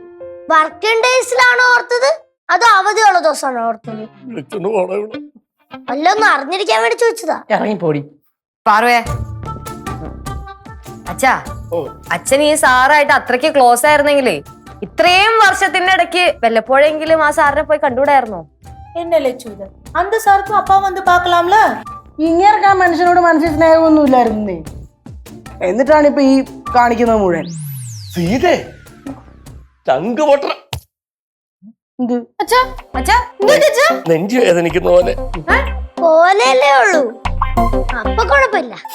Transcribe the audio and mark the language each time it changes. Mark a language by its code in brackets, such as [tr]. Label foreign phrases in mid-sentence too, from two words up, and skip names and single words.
[en] working days [ml] ഓർത്തത് അതോ അവധിയുള്ള ദിവസമാണോ ഓർത്തത്? വിളിച്ചോണ്ട് പോണോ ഇവിടെ? അല്ലൊന്നും അറിഞ്ഞിരിക്കാൻ വേണ്ടി ചോദിച്ചതാ. ഇറങ്ങിപ്പോടി പാർവേ. അച്ഛാ, അച്ഛൻ ഈ സാറായിട്ട് അത്രയ്ക്ക് ക്ലോസ് ആയിരുന്നെങ്കിലേ ഇത്രയും വർഷത്തിന്റെ ഇടയ്ക്ക് വല്ലപ്പോഴെങ്കിലും ആ സാറിനെ പോയി കണ്ടുകൂടായിരുന്നോ? [ta] என்ன லட்சு இது? அந்த சாருக்கும் அப்பா வந்து பார்க்கலாம்ல. [ml] ഇങ്ങേർക്ക് ആ മനുഷ്യനോട് മനസ്സിൽ സ്നേഹമൊന്നും ഇല്ലായിരുന്നേ. എന്നിട്ടാണ് ഇപ്പൊ ഈ കാണിക്കുന്നത് മുഴുവൻ. സീതേ, ചങ്ക് പൊട്ട നെഞ്ചു വേദനിക്കുന്ന പോലെ പോലെയല്ലേ ഉള്ളൂ, അപ്പൊ കുഴപ്പമില്ല.